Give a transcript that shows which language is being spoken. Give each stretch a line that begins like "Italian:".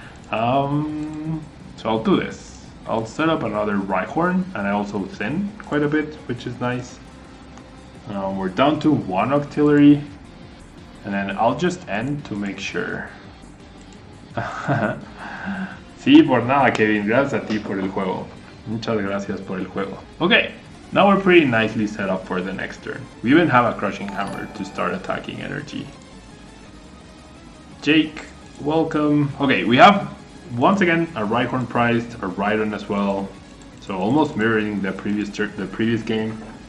English: So I'll do this. I'll set up another Rhyhorn, and I also thin quite a bit, which is nice. We're down to 1 Octillery, and then I'll just end to make sure.
Spanish: Sí, por nada, Kevin. Gracias a ti por el juego. Muchas gracias por el juego.
English: Okay, now we're pretty nicely set up for the next turn. We even have a Crushing Hammer to start attacking energy. Jake, welcome. Okay, we have once again a Rhyhorn prized, a Rhydon as well. So almost mirroring the previous game.